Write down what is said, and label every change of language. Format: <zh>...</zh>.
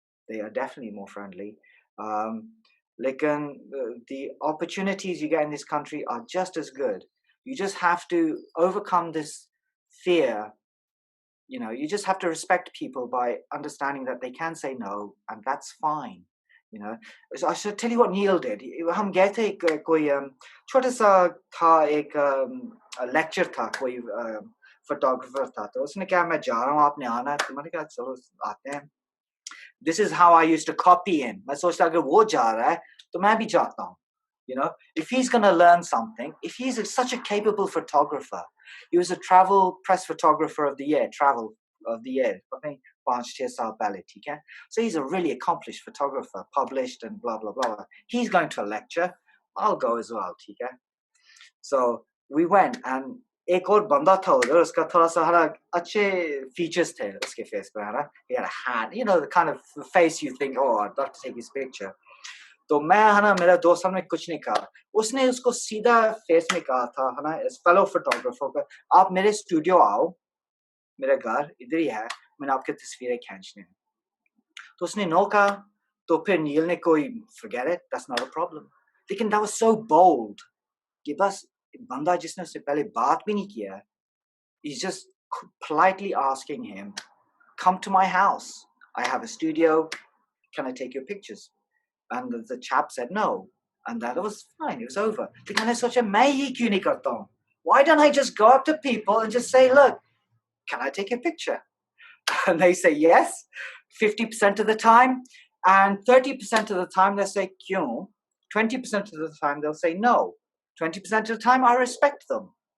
<en>They are definitely more friendly. Um, the opportunities you get in this country are just as good. You just have to overcome this fear. You just have to respect people by understanding that they can say no, and that's fine. So I should tell you what Neil did.</en> <hi>हम गए थे कोई छोटा सा था एक lecture था कोई फोटोग्राफर था तो उसने कहा मैं जा रहा हूँ आपने आना है तो मैंने कहा चलो आते हैं.</hi> <en>This is how I used to copy him.</en> <hi>मैं सोचता अगर वो जा रहा है तो मैं भी जाता हूँ.</hi> <en>If he's going to learn something, if he's such a capable photographer, he was a travel press photographer of the year, travel of the year, I think</en> <hi>5-6 साल पहले, ठीक है?</hi> <en>So he's a really accomplished photographer, published and blah, blah, blah. He's going to a lecture. I'll go as well,</en> <hi>ठीक है?</hi> <en>So we went, and</en> <hi>एक और बंदा था उधर, उसका थोड़ा सा अच्छे features थे उसके face पे, है ना?</hi> <en>He had a hat, the kind of face you think, oh, I'd love to take his picture.</en> <hi>तो मैं है ना मेरा दोस्त हमने कुछ नहीं कहा, उसने उसको सीधा फेस में कहा था है ना, इस फेलो फोटोग्राफर को, आप मेरे स्टूडियो आओ, मेरा घर इधर ही है, मैंने आपकी तस्वीरें खींचनी है. तो उसने नो कहा, तो फिर नील ने कोई</hi> <en>forget it, that's not a problem.</en> <hi>लेकिन</hi> <en>that was so bold</en> <hi>कि बस बंदा जिसने उससे पहले बात भी नहीं किया,</hi> <en>he's just politely asking him, come to my house, I have a studio, can I take your pictures? And the chap said no, and that was fine, it was over.</en> <hi>लेकिन मैंने सोचा मैं ही क्यों नहीं करता हूँ?</hi> <en>Why don't I just go up to people and just say, look, can I take a picture? And they say yes, 50% of the time, and 30% of the time they say क्यों, 20% of the time they'll say no, 20% of the time I respect them.</en>